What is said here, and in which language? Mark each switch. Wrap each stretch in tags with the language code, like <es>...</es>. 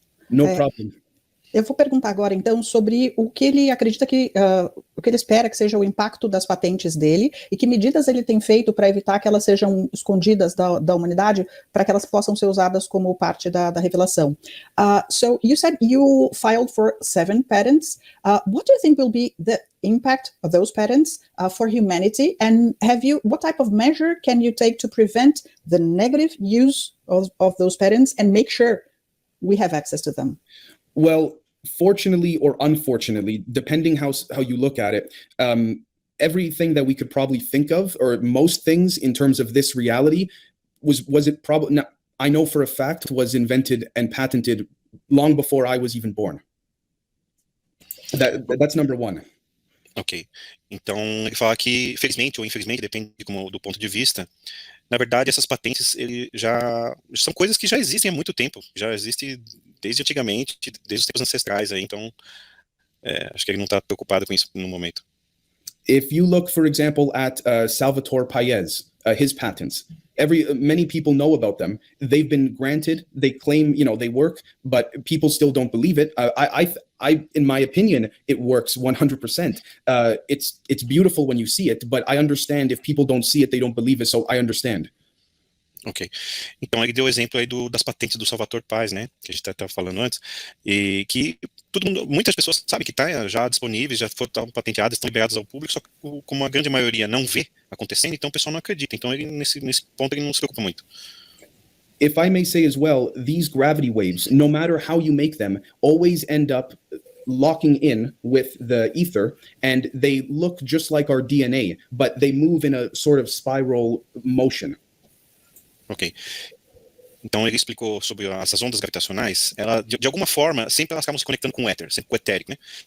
<en>No problem.</en> <pt>Eu vou perguntar agora, então, sobre o que ele acredita que, o que ele espera que seja o impacto das patentes dele e que medidas ele tem feito para evitar que elas sejam escondidas da humanidade, para que elas possam ser usadas como parte da revelação.</pt> <en>So, you said you filed for 7 patents. What do you think will be the impact of those patents for humanity? And what type of measure can you take to prevent the negative use of those patents and make sure we have access to them? Well, fortunately or unfortunately, depending how you look at it, everything that we could probably think of, or most things in terms of this reality, was it probably not, I know for a fact was invented and patented long before I was even born. That's number one. Ok.</en> <pt>Então, ele fala que, felizmente ou infelizmente, depende do ponto de vista, na verdade, essas patentes são coisas que já existem há muito tempo, já existem desde antigamente, desde os tempos ancestrais, aí, então acho que ele não está preocupado com isso no momento.</pt> <en>If you look, for example, at Salvatore Pais, his patents, many people know about them. They've been granted. They claim, you know, they work, but people still don't believe it. In my opinion, it works 100%. It's beautiful when you see it, but I understand if people don't see it, they don't believe it. So I understand. Ok.</en> <pt>Então ele deu o exemplo aí das patentes do Salvatore Pais, né, que a gente estava falando antes, e que muitas pessoas sabem que está já disponíveis, já foram patenteadas, estão liberadas ao público, só que como a grande maioria não vê acontecendo, então o pessoal não acredita. Então ele nesse ponto ele não se preocupa muito.</pt> <en>If I may say as well, these gravity waves, no matter how you make them, always end up locking in with the ether, and they look just like our DNA, but they move in a sort of spiral motion. Ok.</en> <pt>Então ele explicou sobre essas ondas gravitacionais, ela, de alguma forma, sempre elas acabam se conectando com o éter, sempre com o etérico, né?</pt>